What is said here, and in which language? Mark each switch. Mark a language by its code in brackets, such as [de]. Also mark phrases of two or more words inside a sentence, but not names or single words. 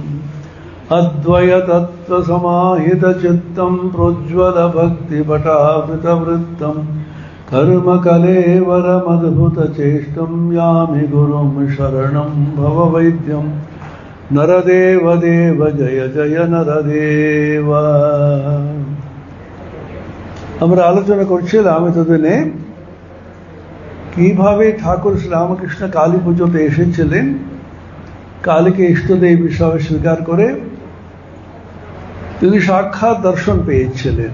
[sa] अद्वयतत्त्वसमाहितचित्तं प्रोज्ज्वलभक्तिपटावृतवृत्तं कर्मकलेवरमद्भुतचेष्टं यामि गुरुं शरणं भववैद्यम् नरदेव देव जय जय नरदेव। [bn] আমরা আলোচনা করছিলাম এতদিনে কিভাবে ঠাকুর শ্রীরামকৃষ্ণ কালী পুজোতে এসেছিলেন, কালীকে ইষ্টদেব হিসাবে স্বীকার করে তিনি সাক্ষাৎ দর্শন পেয়েছিলেন।